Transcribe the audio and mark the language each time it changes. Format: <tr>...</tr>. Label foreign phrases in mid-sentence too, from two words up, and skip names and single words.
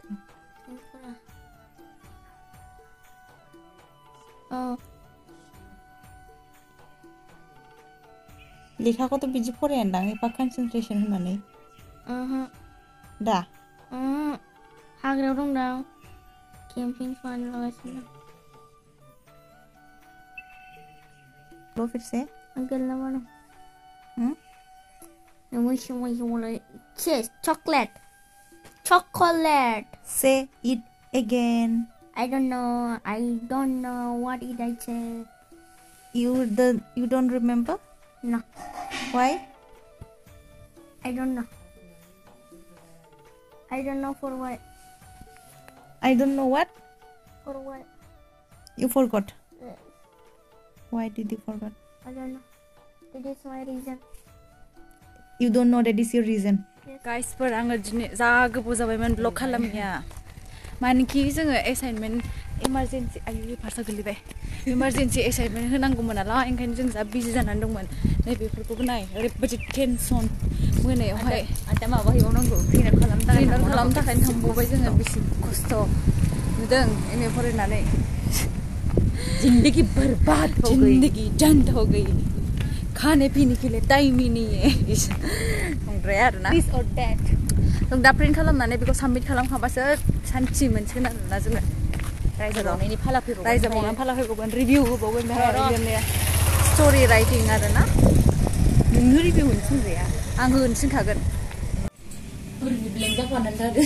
<brx>लेखाखौथ' बिदि फरायानदां एफा कनसेन्ट्रेसन होनानै. दा हाग्रायाव दंदां. केम्पिं फान लागासिनो</brx> <hi>लो फिर से</hi> <brx>गेलेना दं.</brx> <en>Chocolate. Say it again. I don't know what did I say. You don't remember? No. Why? I don't know. I don't know for what. I don't know what? For what? You forgot. Yes. Why did you forget? I don't know. That is my reason. You don't know that is your reason. Yes. Guys,</en> <brx>पर आङो दिनै जा गोबाव जाबायमोन ब्लग खालामैया. मानोखि जोङो</brx> <en>assignment emergency</en> <brx>आयु फार्स्टआव गोलैबाय.</brx> <en>emergency assignment</en> <brx>होनांगौमोन नालाय ओंखायनो जों जा बिजि जानानै दंमोन. नै बेफोरखौबो नाय ओरैबायदि टेनसन मोनायावहाय. आदा माबा हैबावनांगौ. क्लिनार खालामनो थाखायनो थांबावबाय जोङो. बेसे खस्थ' नुदों MA फरायनानै.</brx> <hi>जिंदगी बर्बाद हो गई. जिंदगी जंड हो गई. खाने पीने के लिए टाइम ही नहीं है.</hi> <en>This or that.</en> <brx>जों दा प्रिन्ट खालामनानै बेखौ साबमिट खालामखाबासो सानथि मोनसिगोन आरोना जोङो रायजाबावनायनि फाला फैबावगोन रायजाबावनानै फाला फैबावगोन रिभिउ होबावगोन बेहाय</brx> <en>story writing</en> <brx>आरोना नोंनो रिभिउ होनो थिनजाया आं होनो थिनखागोन ब्लेंक जाफानानै थादों</brx>